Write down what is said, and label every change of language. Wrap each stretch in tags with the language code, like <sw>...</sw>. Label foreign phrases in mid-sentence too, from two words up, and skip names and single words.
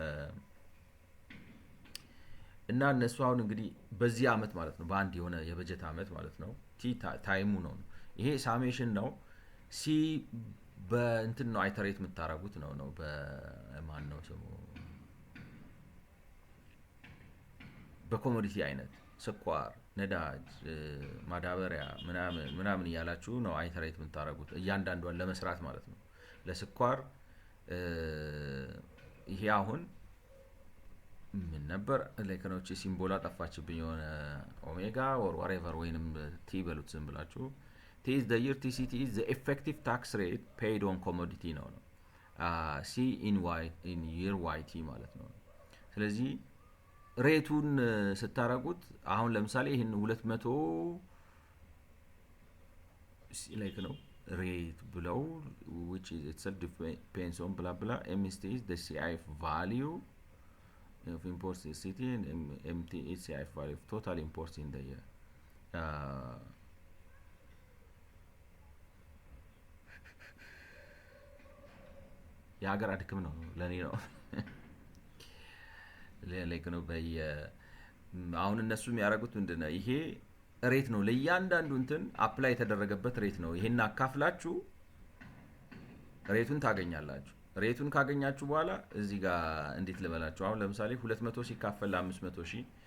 <am>እና እነሱ አሁን እንግዲህ በዚህ አመት ማለት ነው በአንድ የሆነ የበጀት አመት ማለት ነው ታይሙ ነው ይሄ ሳሜሽን ነው። ሲ በእንትን ነው አይተሬት የምታረጉት ነው በማን ነው ስሙ በኮሞዲቲ አይነት ስኳር፣ ነዳጅ፣ ማዳበሪያ ምናምን እያላችሁ ነው አይተሬት የምታረጉት እያንዳንዷን ለመስራት ማለት ነው። ለስኳር ይሄ አሁን ምን ነበር ለከኖች ሲምቦላ ጠፋችብኝ የሆነ ኦሜጋ</am> <en>or whatever</en> <am>ወይንም ቲ በሉት ዝም ብላችሁ</am> <en>T is the year TCT is the effective tax rate paid on commodity</en> <am>ነው</am> <en>C in year YT</en> <am>ማለት ነው። ስለዚህ ሬቱን ስታረጉት አሁን ለምሳሌ ይሄን 200 ላይክ ነው ሬት ብለው</am> <en>which is itself depends on blah blah MST is the CIF value of imports in city and MT is CIF value of total imports in the year.</en> <am>የሀገር አድክም ነው ለኔ ነው ላይክ ነው አሁን እነሱ የሚያደርጉት ምንድነው ይሄ ሬት ነው ለእያንዳንዱ እንትን አፕላይ የተደረገበት ሬት ነው። ይሄን አካፍላችሁ ሬቱን ታገኛላችሁ። ሬቱን ካገኛችሁ በኋላ እዚህ ጋር እንዴት ልበላችሁ አሁን ለምሳሌ 200 ሲካፈል 500 ሺህ</am>